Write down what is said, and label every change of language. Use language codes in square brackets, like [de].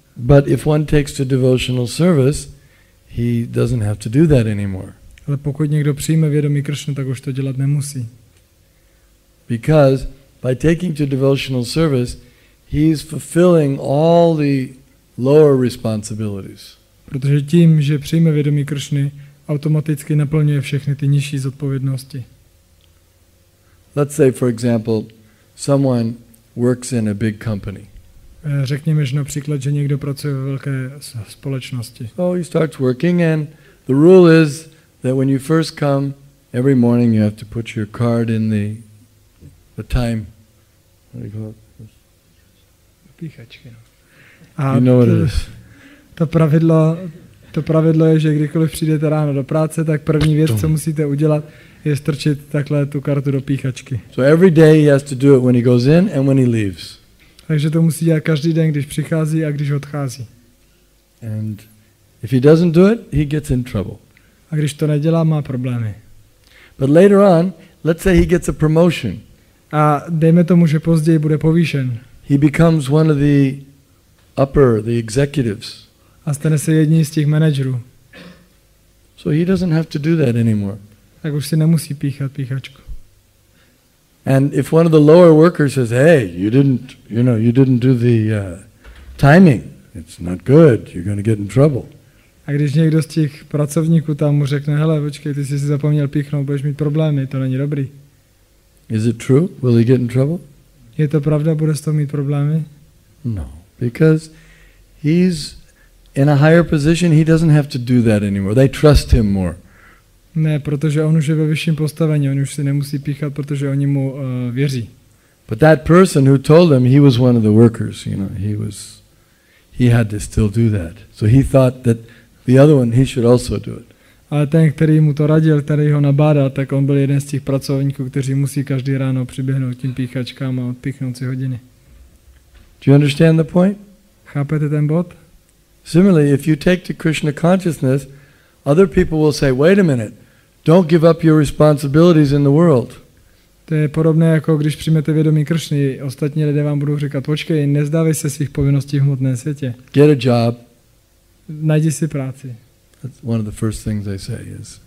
[en] But if one takes to devotional service, he doesn't have to do that anymore. [cs] Ale pokud někdo přijme vědomí Kršnu, tak už to dělat nemusí. [en] Because by taking to devotional service, he's fulfilling all the lower responsibilities. [cs] Protože tím, že přijme vědomí Kršny, automaticky naplňuje všechny ty nižší zodpovědnosti. [en] Let's say, for example, someone works in a big company. [cs] Řekněme, že například, že někdo pracuje ve velké společnosti. [en] So he starts working, and the rule is that when you first come, every morning you have to put your card in the time. What do you call it? [cs] Píchačky, no. [en] You know what it is. [cs] To pravidlo je, že kdykoliv přijdete ráno do práce, tak první věc, co musíte udělat, je strčit takhle tu kartu do píchačky. [en] So every day he has to do it when he goes in and when he leaves. [cs] Takže to musí dělat každý den, když přichází a když odchází. [en] And if he doesn't do it, he gets in trouble. [cs] A když to nedělá, má problémy. [en] But later on, let's say he gets a promotion. [cs] A dejme tomu, že později bude povýšen. [en] He becomes one of the executives. [cs] A stane se jedním z těch manažerů. [en] So he doesn't have to do that anymore. [cs] Tak už si nemusí píchat píchačku. [en] And if one of the lower workers says, "Hey, you didn't do the timing. It's not good. You're going to get in trouble." [cs] A když někdo z těch pracovníků tam mu řekne, hele, počkej, ty jsi si zapomněl píchnout, budeš mít problémy, to není dobrý. [en] Is it true? Will he get in trouble? [cs] Je to pravda, bude z toho mít problémy? [en] No, because he's in a higher position, he doesn't have to do that anymore. They trust him more. [cs] Ne, protože on už je ve vyšším postavení, on už si nemusí píchat, protože oni mu věří. [en] But that person who told him, he was one of the workers, he had to still do that. So he thought that the other one, he should also do it. [cs] Ale ten, který mu to radil, který ho nabádal, tak on byl jeden z těch pracovníků, kteří musí každý ráno přiběhnout tím píchačkám a odpíchnout si hodiny. [en] Do you understand the point? [cs] Chápete ten bod? [en] Similarly, if you take to Krishna consciousness, other people will say, wait a minute, don't give up your responsibilities in the world. [cs] To je podobné, jako když přijmete vědomí Kršny. Ostatní lidé vám budou říkat, počkej, nezdávej se svých povinností v hmotném světě. [en] Get a job. [cs] Najdi si práci. [en] That's one of the first things they say is.